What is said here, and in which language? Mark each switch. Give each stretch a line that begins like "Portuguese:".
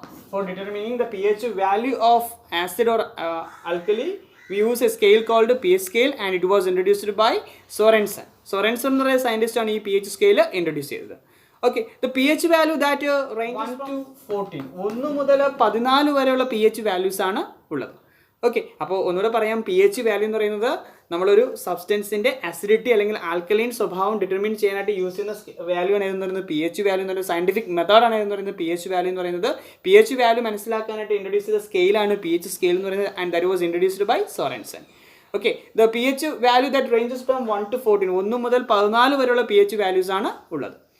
English: For determining the pH value of acid or alkali, we use a scale called pH scale and it was introduced by Sorensen.
Malayalam: Sorensen എന്ന് പറയുന്ന scientist ആണ് ഈ pH scale introduce ചെയ്തത്.
English: Okay, the pH value that ranges 1 to 14,
Malayalam: 1 മുതൽ 14 വരെയുള്ള pH values ആണ് ഉള്ളത്. Okay, അപ്പോൾ ഒന്നുകൂടെ പറയാം, പി എച്ച് വാല്യൂ എന്ന് പറയുന്നത് നമ്മളൊരു സബ്സ്റ്റൻസിൻ്റെ അസിഡിറ്റി അല്ലെങ്കിൽ ആൽക്കലൈൻ സ്വഭാവം ഡിറ്റർമിൻ ചെയ്യാനായിട്ട് യൂസ് ചെയ്യുന്ന വാല്യൂ ആണ് എന്ന് പറയുന്നത് പി എച്ച് വാല്യൂ എന്ന് പറയുന്നത്. സയൻറ്റിഫിക് മെത്തേഡാണ് എന്ന് പറയുന്നത് പി എച്ച് വാല്യൂ എന്ന് പറയുന്നത്. പി എച്ച് വാല്യൂ മനസ്സിലാക്കാനായിട്ട് ഇൻട്രൊഡ്യൂസ് ചെയ്ത സ്കെയിലാണ് പി എച്ച് സ്കെയിൽ എന്ന് പറയുന്നത്.
English: And that was introduced by Sorensen. Okay, the P H value that ranges from 1 to 14,
Malayalam: 1 മുതൽ 14 വരെയുള്ള പി എച്ച് വാല്യൂസ് ആണ് ഉള്ളത്.